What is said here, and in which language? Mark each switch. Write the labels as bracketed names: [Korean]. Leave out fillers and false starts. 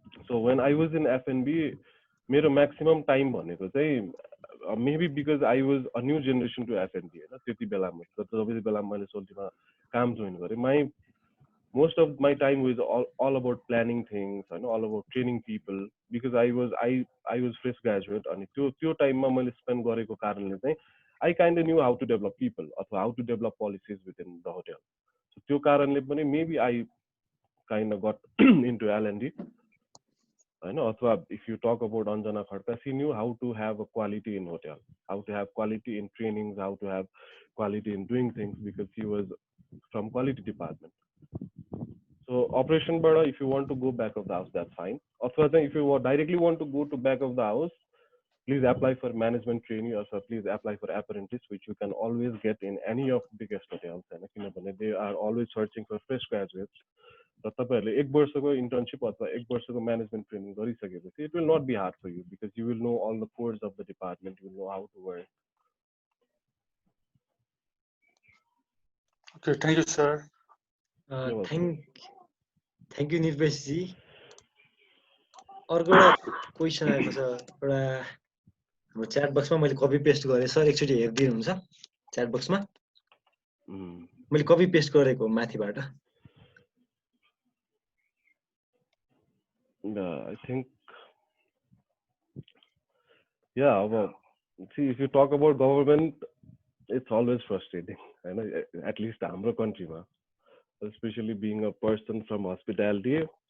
[English] so when I was in FNB [Nepali] मेरो maximum time भनेको चाहिँ [English] maybe because I was a new generation to F&B [Nepali] हैन त्यति बेलामा जति बेला मैले सोल्टीमा काम जोइन गरे [English] most of my time was all about planning things हैन all about training people because I was fresh graduate [Nepali] अनि त्यो टाइममा मैले स्पेन्ड गरेको कारणले चाहिँ [English] I kind of knew how to develop people अथवा how to develop policies within the hotel so [Nepali] त्यो कारणले पनि [English] maybe I kind of got into L&D अथवा if you talk about Anjana Khadka, she knew how to have a quality in hotel, how to have quality in trainings, how to have quality in doing things because she was from quality department. So operation bada, if you want to go back of the house, that's fine. Also, if you directly want to go to back of the house, please apply for management trainee or please apply for apprentice, which you can always get in any of the biggest hotels. And they are always searching for fresh graduates. [Nepali] र तपाईहरुले 1 वर्षको internship अथवा 1 वर्षको management training गरिसकेपछि [English] it will not be hard for you because you will know all the course of the department you will know how to work okay thank you sir [Nepali] thank you निर्वेश जी अर्को एउटा question आएको छ एउटा हाम्रो chat बक्समा मैले copy paste गरे sir एकचोटी हेर्दिनु हुन्छ च्याट बक्समा मैले कपी पेस्ट गरेको माथिबाट [English] I think, yeah, well, see, if you talk about government, it's always frustrating, at least in our country, especially being a person from hospitality.